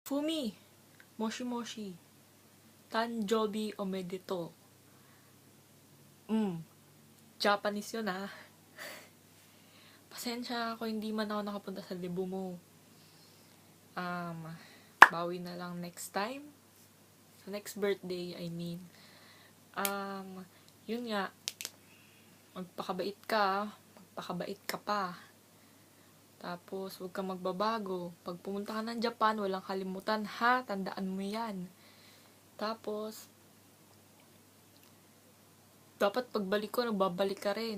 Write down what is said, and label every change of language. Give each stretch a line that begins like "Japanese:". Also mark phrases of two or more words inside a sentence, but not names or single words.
Japanese: Fumi, もしもし、誕生日おめでとう.
Filipino: Japanese yun ah. Pasensya ako hindi man ako nakapunta sa libo mo. Bawi na lang
English: next time. Sa next birthday, I mean.
Filipino: Yun nga, magpakabait ka pa. Tapos, huwag kang magbabago. Pag pumunta ka ng Japan, walang kalimutan ha, tandaan mo yan. Tapos, dapat pagbalik ko, nagbabalik ka rin.